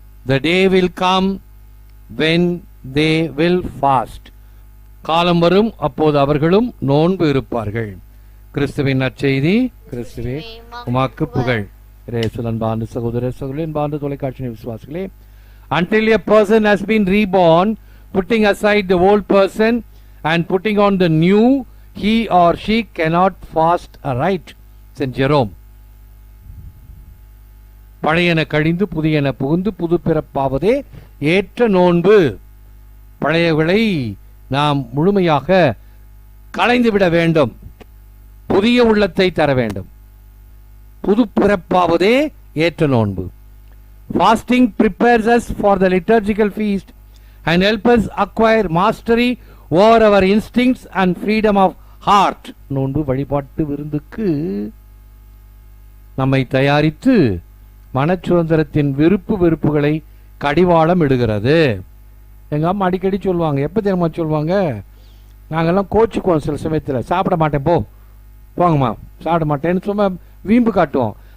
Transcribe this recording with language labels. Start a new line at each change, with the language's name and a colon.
English: The day will come when they will fast.
Tamil: காலம் வரும், அப்போது அவர்களும் நோன்பு இருப்பார்கள். கிறிஸ்துவின் நற்செய்தி. கிறிஸ்துவே உமக்கு புகழ். அன்பார்ந்த சகோதர சகோதரி, அன்பார்ந்த தொலைக்காட்சி விசுவாசிகளே,
English: until a person has been reborn, putting aside the old person and putting on the new, he or she cannot fast aright. Saint Jerome.
Tamil: பழையன கழிந்து புதியன புகுந்து புது பிறப்பாவதே ஏற்ற நோன்பு. பழையவர்களை நாம் முழுமையாக களைந்துவிட வேண்டும், புதிய உள்ளத்தை தர வேண்டும். புது பிறப்பாவதே ஏற்ற நோன்பு.
English: Fasting prepares us for the liturgical feast and helps us acquire mastery over our instincts and freedom of heart.
Tamil: நோன்பு வழிபாட்டு விருந்துக்கு நம்மை தயாரித்து மனச்சுதந்திரத்தின் விருப்பு வெறுப்புகளை கடிவாளம் இடுகிறது. எங்கள் அம்மா அடிக்கடி சொல்லுவாங்க, எப்போ தெரியுமா சொல்லுவாங்க, நாங்கள்லாம் கோச்சிக்குவோம் சில சமயத்தில், சாப்பிட மாட்டேன் போ, போங்கம்மா சாப்பிட மாட்டேன்னு சும்மா வீம்பு காட்டுவோம்.